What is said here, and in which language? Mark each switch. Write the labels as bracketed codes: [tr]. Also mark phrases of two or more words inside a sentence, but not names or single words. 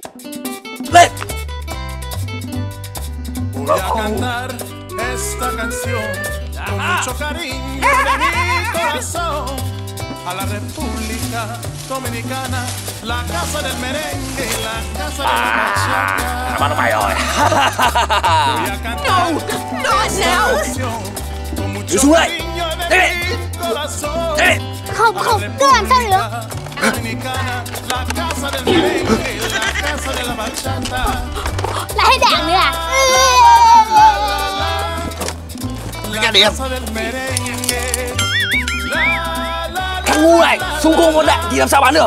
[vi] Lên. [es] Voy a cantar esta canción con mucho cariño de mi corazón a la República Dominicana, la casa del merengue, la casa de la bachata. [vi] Bắn mày rồi. [es] Voy a cantar esta canción con mucho cariño de mi corazón [vi] Không, [es] a la [vi] không, cứ làm sao được. [es] República Dominicana, la casa del merengue, la casa de la bachata. [vi] Lại hết đạn nữa à? [es] La casa del merengue. La la la. [vi] ngu này, súng không có đạn thì làm sao bắn được?